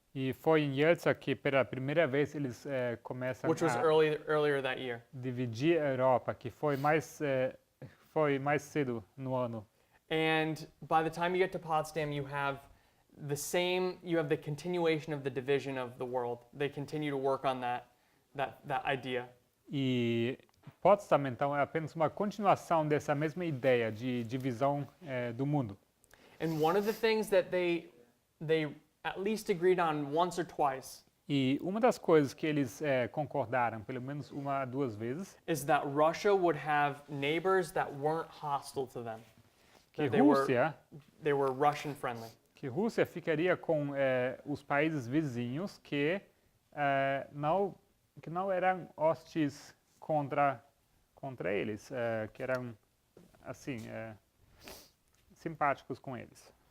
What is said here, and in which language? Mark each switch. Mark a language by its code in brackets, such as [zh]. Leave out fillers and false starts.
[pt] E foi em Yeltsin que pela primeira vez eles começam [en] which was a earlier that year. [pt] dividir a Europa, que foi mais cedo no ano. [en] And by the time you get to Potsdam, you have the continuation of the division of the world. They continue to work on that idea. [pt] E Potsdam, então, é apenas uma continuação dessa mesma ideia de divisão do mundo. [en] And one of the things that they at least agreed on once or twice [pt] E uma das coisas que eles concordaram, pelo menos uma ou duas vezes, [en] is that Russia would have neighbors that weren't hostile to them. [pt] que [en] They were Russian friendly. [pt] Rússia ficaria com os países vizinhos que não eram hostis contra eles, que eram assim simpáticos com eles.